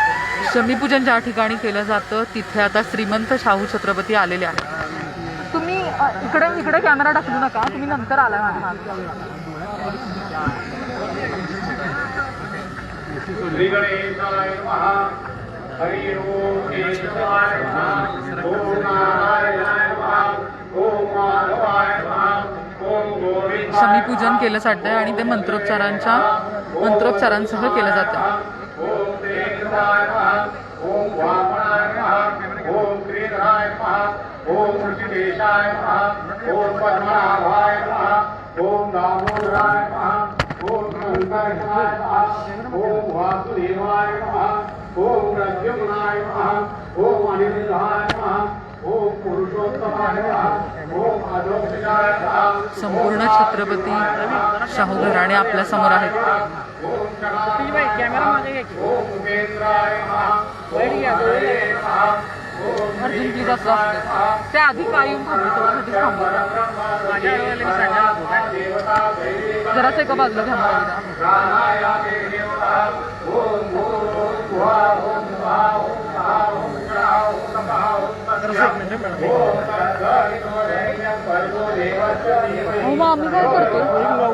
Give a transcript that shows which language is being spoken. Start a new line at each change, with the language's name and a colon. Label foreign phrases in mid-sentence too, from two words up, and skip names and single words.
Marathi: शमीपूजन ज्या ठिकाणी केलं जातं तिथे आता श्रीमंत शाहू छत्रपती आलेले आहेत. तुम्ही इकडे इकडे कॅमेरा ढकलू नका, तुम्ही नंतर आलाय माझ्या मागे.
Sanskrit: श्री गणेशाय नमः. हरि ओम केशवाय नमः. ओम नारायणाय नमः. ओम माधवाय नमः. ओम गोविंदाय
Marathi: शमीपूजन केलं जातंय आणि ते मंत्रोच्चारांसह केलं जातं.
Sanskrit: ओम देवाय नमः. ओम वामनाय नमः. ओम श्रीधराय नमः. ओम ऋषिकेशाय नमः. ओम पद्मनाभाय नमः. ओम दामोदराय नमः. ओम शंकराय नमः. ओम वासुदेवाय नमः. ओम प्रद्युम्नाय नमः. ओम अनिरुद्धाय नमः. ओम पुरुषोत्तमाय नमः. ओम अधोक्षजाय नमः.
Marathi: संपूर्ण छत्रपती शाहू घराणे आपल्या समोर आहेत. ओम कॅमेरा मागे घ्या.
Sanskrit: ओम उपेंद्राय नमः. ओम हरे नमः.
Marathi: अर्जुन प्लीज असं असू दे. त्या आधी काय येऊन थांबले, तेवढ्यासाठीच थांबले. जरासं एका बाजूला घ्या मला. मग आम्ही काय करतो?